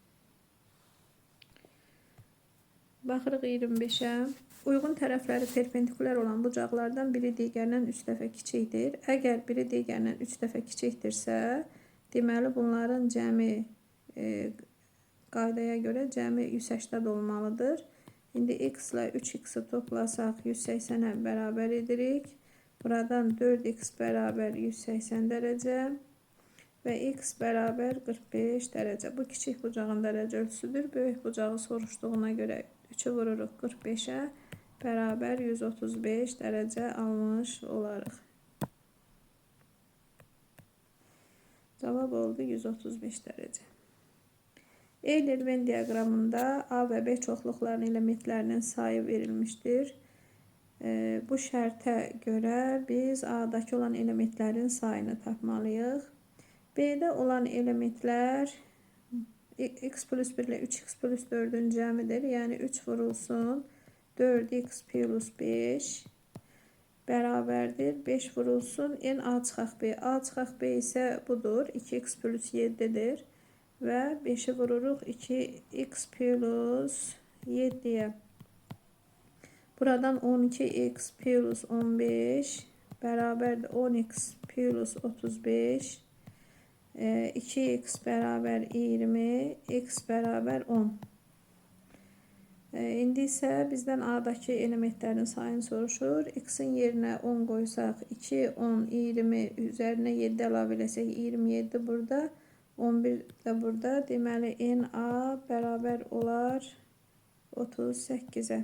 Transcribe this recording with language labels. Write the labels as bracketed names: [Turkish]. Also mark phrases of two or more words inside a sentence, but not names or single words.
[Azerbaijani] Baxırıq 25'ə. Uyğun tərəfləri perpendikulyar olan bucaqlardan biri digərindən 3 dəfə kiçikdir. Əgər biri digərindən 3 dəfə kiçikdirsə, deməli bunların cəmi qaydaya görə cəmi 180 olmalıdır. İndi x ile 3x'i toplasaq 180'e beraber edirik. [Turkish] Buradan 4x beraber 180 derece ve x beraber 45 derece. [Azerbaijani] Bu kiçik bucağın derece ölçüsüdür. Böyük bucağı soruştuğuna göre 3'ü vururuq 45'e beraber 135 derece almış olarıq. [Turkish] Cevap oldu 135 derece. [Azerbaijani] Euler-Venn diaqramında A ve B çoxluqlarının elementlərinin sayı verilmiştir. Bu şərtə görə biz A'dakı olan elementlərin sayını tapmalıyıq. B'də olan elementlər x plus 1 ile 3x plus 4'ün cəmidir. Yəni 3 vurulsun 4x plus 5 bərabərdir. 5 vurulsun n A çıxaq B. A çıxaq B isə budur. 2x plus 7'dir. Ve 5'i vururuq 2x plus 7'ye. [Turkish] Buradan 12x plus 15 beraber de 10x plus 35. 2x beraber 20, x beraber 10. [Azerbaijani] İndi isə bizdən A'dakı elementlərin sayını soruşur. X'in yerinə 10 qoysaq 2, 10, 20 üzərinə 7 əlavə eləsək 27 burada. 11 de burada. Deməli NA beraber olar 38'e.